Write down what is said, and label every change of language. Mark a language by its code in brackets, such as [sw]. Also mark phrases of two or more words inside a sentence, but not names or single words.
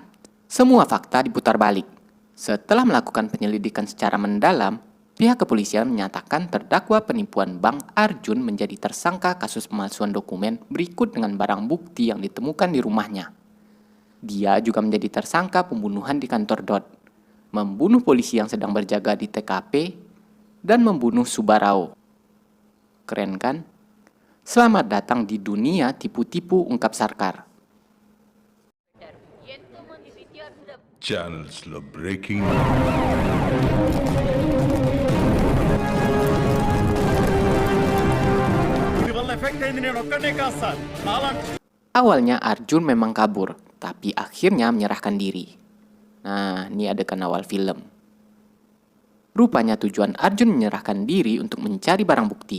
[id] Semua fakta diputar balik. Setelah melakukan penyelidikan secara mendalam, pihak kepolisian menyatakan terdakwa penipuan bank Arjun menjadi tersangka kasus pemalsuan dokumen berikut dengan barang bukti yang ditemukan di rumahnya. Dia juga menjadi tersangka pembunuhan di kantor DOT, membunuh polisi yang sedang berjaga di TKP, dan membunuh Subarao. Keren kan? Selamat datang di dunia tipu-tipu ungkap Sarkar. [te] ఛానల్స్ లో బ్రేకింగ్ [id] Awalnya Arjun memang kabur, tapi akhirnya menyerahkan diri. Nah, ini adegan awal film. Rupanya tujuan Arjun menyerahkan diri untuk mencari barang bukti.